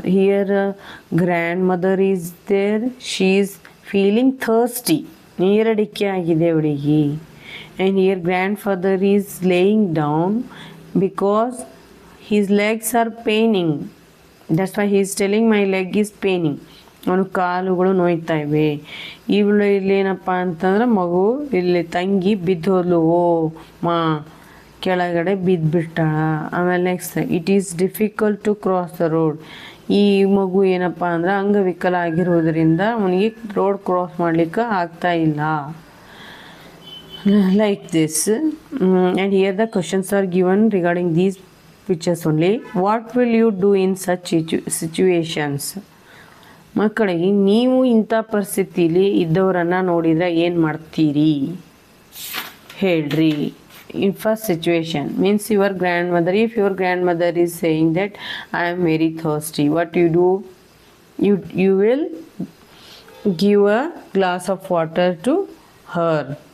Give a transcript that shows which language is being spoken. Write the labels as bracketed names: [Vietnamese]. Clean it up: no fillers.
[English] Here grandmother is there. She is feeling thirsty. [Kannada] ನೀರಡಿಕೆ ಆಗಿದೆ ಅವಳಿಗೆ. [English] And here grandfather is laying down because his legs are paining. That's why he is telling my leg is paining. [Kannada] ಅವನು ಕಾಲುಗಳು ನೋಯ್ತಾ ಇವೆ. ಇವಳು ಇಲ್ಲೇನಪ್ಪ ಅಂತಂದ್ರೆ ಮಗು ಇಲ್ಲಿ ತಂಗಿ ಬಿದ್ದೋದ್ಲು. ಓ ಮಾ, ಕೆಳಗಡೆ ಬಿದ್ದುಬಿಟ್ಟಾಳ. ಆಮೇಲೆ [English] Next, it is difficult to cross the road. [Kannada] ಈ ಮಗು ಏನಪ್ಪ ಅಂದ್ರೆ ಅಂಗವಿಕಲ ಆಗಿರೋದ್ರಿಂದ ಅವನಿಗೆ ರೋಡ್ ಕ್ರಾಸ್ ಮಾಡಲಿಕ್ಕೆ ಆಗ್ತಾ ಇಲ್ಲ. [English] Like this. And here the questions are given regarding these pictures only. What will you do in such situations? [Kannada] ಮಕ್ಕಳಿಗೆ ನೀವು ಇಂಥ ಪರಿಸ್ಥಿತಿಲಿ ಇದ್ದವರನ್ನು ನೋಡಿದರೆ ಏನು ಮಾಡ್ತೀರಿ ಹೇಳ್ರಿ. [English] In first situation means your grandmother, if your grandmother is saying that I am very thirsty, what you do? You will give a glass of water to her.